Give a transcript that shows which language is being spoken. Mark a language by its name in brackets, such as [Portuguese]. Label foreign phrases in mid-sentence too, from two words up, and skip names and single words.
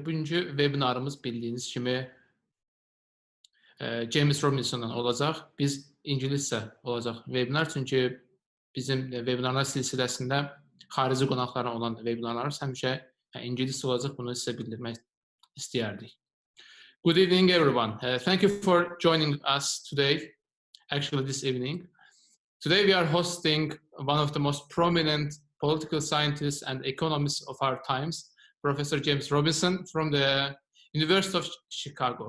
[Azerbaijani] Bugünkü webinarımız bildiyiniz kimi James Robinson'dan olacaq. Biz ingiliscə olacaq webinar, çünki bizim webinarlar silsiləsində xarici qonaqların olan webinarlarımız həmişə ingiliscə olacaq. Bunu sizə bildirmək istəyərdik. [English] Good evening, everyone. Thank you for joining us today, actually this evening. Today we are hosting one of the most prominent political scientists and economists of our times, Professor James Robinson from the University of Chicago.